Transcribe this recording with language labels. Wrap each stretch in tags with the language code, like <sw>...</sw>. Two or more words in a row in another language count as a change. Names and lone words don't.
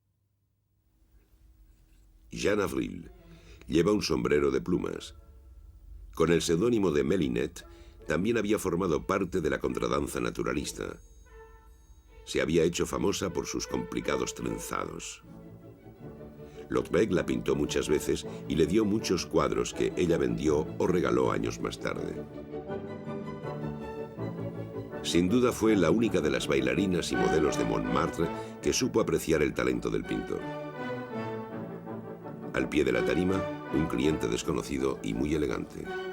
<es>Jeanne Avril lleva un sombrero de plumas. Con el seudónimo de Mélinet, también había formado parte de la contradanza naturalista. Se había hecho famosa por sus complicados trenzados. Lautrec la pintó muchas veces y le dio muchos cuadros que ella vendió o regaló años más tarde. Sin duda fue la única de las bailarinas y modelos de Montmartre que supo apreciar el talento del pintor. Al pie de la tarima, un cliente desconocido y muy elegante.</es>